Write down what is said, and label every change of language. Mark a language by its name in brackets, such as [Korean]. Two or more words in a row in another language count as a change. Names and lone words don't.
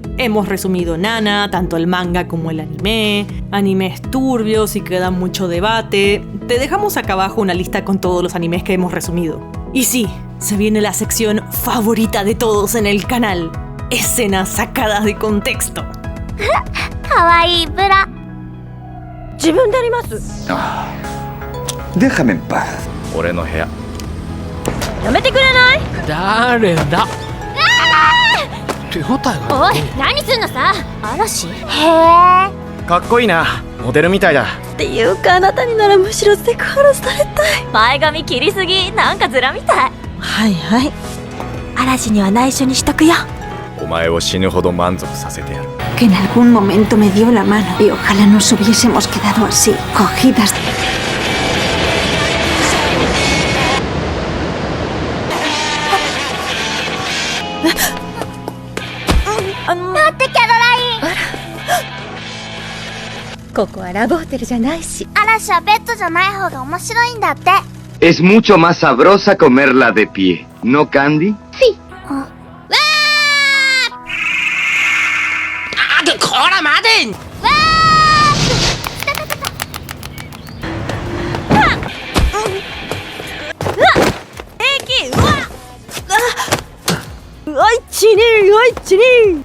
[Spanish] Hemos resumido Nana, tanto el manga como el anime, animes turbios y que dan mucho debate. Te dejamos acá abajo una lista con todos los animes que hemos resumido. Y sí, se viene la sección favorita de todos en el canal: escenas sacadas de contexto. [Japanese] かわいいブラ。自分でやります。 [Spanish] Déjame en paz. [Japanese] 俺の部屋。やめてくれない？誰だ？手応えが。おい、何すんのさ。嵐。へえ。かっこいいな。モデルみたいだ。っていうか、あなたにならむしろセクハラされたい。前髪切りすぎ、なんかズラみたい。はいはい。嵐には内緒にしとくよ。お前を死ぬほど満足させてやる。 [Spanish] Que en algún momento me dio la mano y ojalá nos hubiésemos quedado así, cogidas. ¡Date, Caroline! [Japanese] ここはラブホテルじゃないし。嵐はベッドじゃない方が面白いんだって。 [Spanish] Es mucho más sabrosa comerla de pie, ¿no, Candy? Sí. [Japanese] こら待て！おいちにおいちに。